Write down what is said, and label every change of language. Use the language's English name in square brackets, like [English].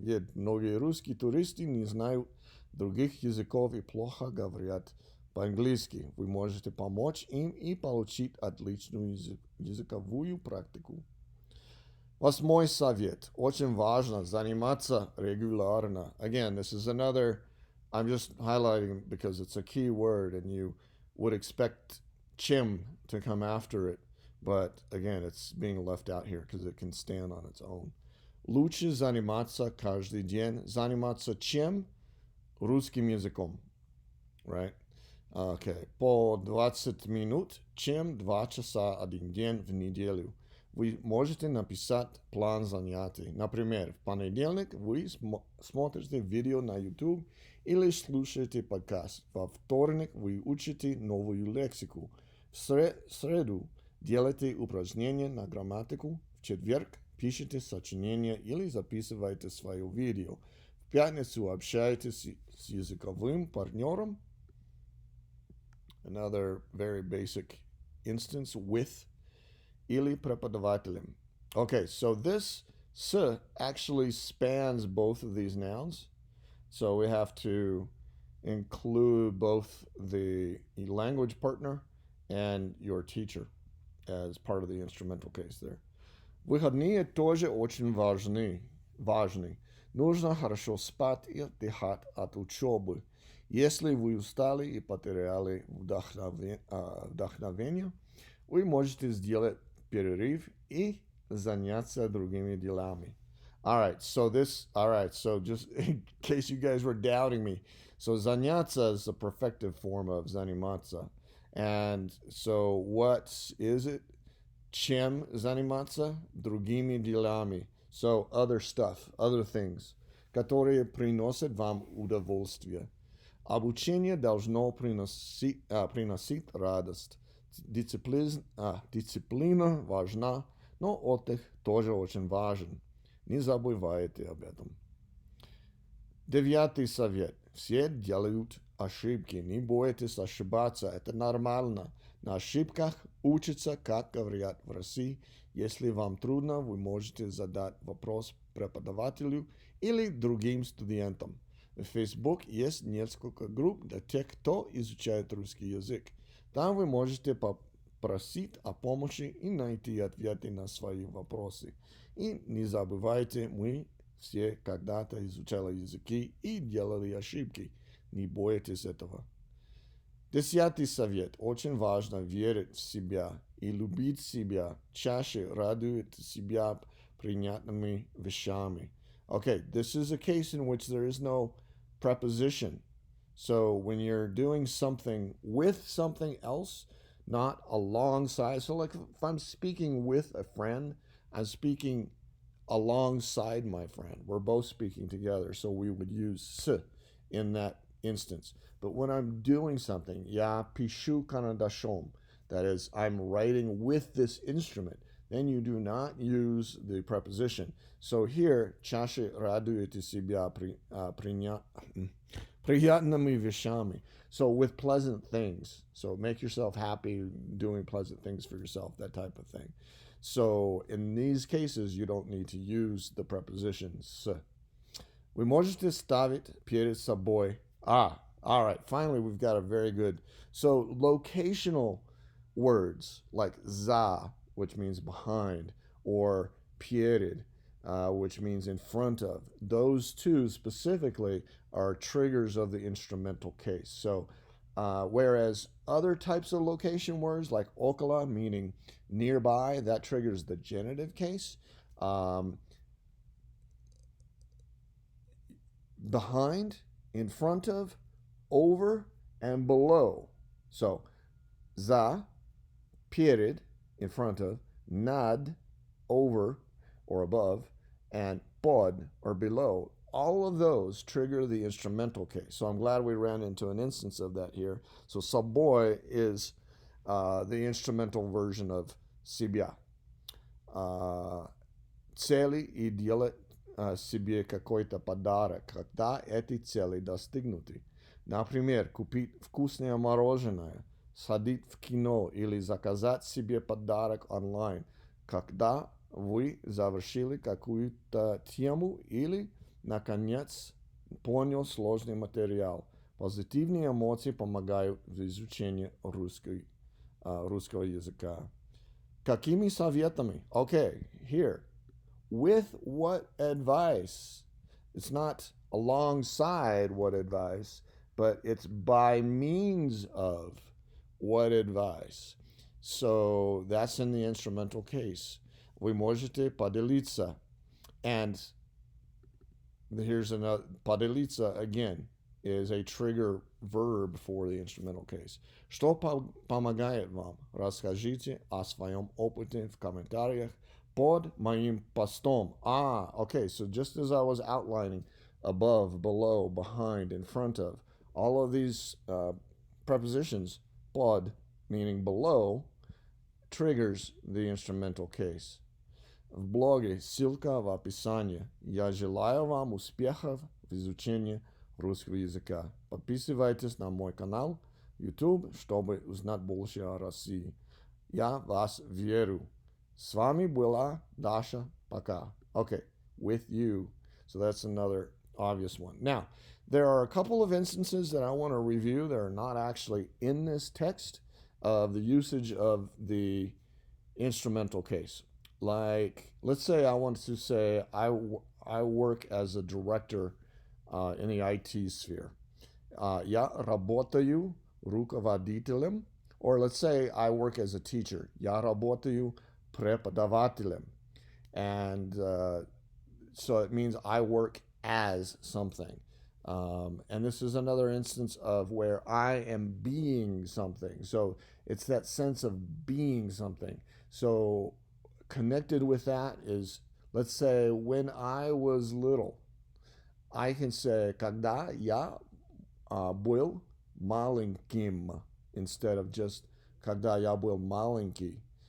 [Russian] Ведь многие русские туристы не знают других языков и плохо говорят по-английски. Вы можете помочь им и получить отличную языковую практику. 8 совет. Очень важно заниматься регулярно. [English] Again, this is another, I'm just highlighting because it's a key word and you would expect chim to come after it. But again, it's being left out here because it can stand on its own. [Russian] Лучше заниматься каждый день. Заниматься чем? Русским языком. [English] Right? Okay. [Russian] По 20 минут, чем 2 часа один день в неделю. Вы можете написать план занятий. Например, в понедельник вы смотрите видео на YouTube или слушаете подкаст. Во вторник вы учите новую лексику. В среду делаете упражнения на грамматику. В четверг пишите сочинение или записывайте свое видео. В пятницу общаетесь с языковым партнером. [English] Another very basic instance, with [Russian] или преподавателем. [English] Okay, so this s actually spans both of these nouns. So we have to include both the language partner and your teacher as part of the instrumental case there. [Russian] Выходные тоже очень важны. Нужно хорошо спать и отдыхать от учебы. Если вы устали и потеряли вдохновение, вы можете сделать перерыв и заняться другими делами. [English] All right, so just in case you guys were doubting me, so заняться is a perfective form of заниматься. And so what is it? [Russian] Чем заниматься? Другими делами. [English] So other stuff, other things, [Russian] которые приносят вам удовольствие. Обучение должно приносить радость. Дисциплина важна, но отдых тоже очень важен. Не забывайте об этом. 9 совет. Все делают ошибки. Не бойтесь ошибаться. Это нормально. На ошибках учатся, как говорят в России. Если вам трудно, вы можете задать вопрос преподавателю или другим студентам. В Facebook есть несколько групп для тех, кто изучает русский язык. Там вы можете попросить о помощи и найти ответы на свои вопросы. И не забывайте, мы все когда-то изучали языки и делали ошибки. Не бойтесь этого. 10 совет. Очень важно верить в себя и любить себя. Чаще радует себя приятными вещами. [English] Okay, this is a case in which there is no preposition. So when you're doing something with something else, not alongside. So like if I'm speaking with a friend, I'm speaking alongside my friend. We're both speaking together. So we would use s in that instance. But when I'm doing something, [Russian] я пишу карандашом, [English] that is, I'm writing with this instrument, then you do not use the preposition. So here, [Russian] чаще радуете себя приятными вещами. [English] So with pleasant things. So make yourself happy doing pleasant things for yourself, that type of thing. So in these cases, you don't need to use the prepositions. [Russian] Вы можете ставить перед собой. [English] All right. Finally, we've got a very good. So locational words like za, which means behind, or перед, which means in front of. Those two specifically are triggers of the instrumental case. So whereas other types of location words like около, meaning nearby, that triggers the genitive case. Behind, in front of, over and below. So, za, перед, in front of, nad, over or above, and pod, or below. All of those trigger the instrumental case. So I'm glad we ran into an instance of that here. So собой is the instrumental version of себя. [Russian] Цели и делать себе какой-то подарок, когда эти цели достигнуты. Например, купить вкусное мороженое, сходить в кино или заказать себе подарок онлайн, когда вы завершили какую-то тему или, наконец, понял сложный материал. Позитивные эмоции помогают в изучении русского языка. Какими советами? [English] Okay, here. With what advice? It's not alongside what advice, but it's by means of what advice. So that's in the instrumental case. [Russian] Вы можете поделиться. [English] And here's another. Поделиться, again, is a trigger verb for the instrumental case. [Russian] Что помогает вам? Расскажите о своем опыте в комментариях под моим постом. [English] Okay, so just as I was outlining above, below, behind, in front of, all of these prepositions, под, meaning below, triggers the instrumental case. [Russian] В блоге ссылка в описании. Я желаю вам успехов в изучении русского языка. Подписывайтесь на мой канал YouTube, чтобы узнать больше о России. Я вас верю. С вами была Dasha. Пока. [English] Okay, with you. So that's another obvious one. Now, there are a couple of instances that I want to review that are not actually in this text of the usage of the instrumental case. Like, let's say I want to say I work as a director in the IT sphere. [Russian] Я работаю руководителем. [English] Or let's say I work as a teacher. [Russian] Я работаю преподавателем. [English] And so it means I work as something. And this is another instance of where I am being something. So it's that sense of being something. So connected with that is, let's say, when I was little, I can say, [Russian] когда я был маленьким, [English] instead of just, [Russian] когда я был маленький.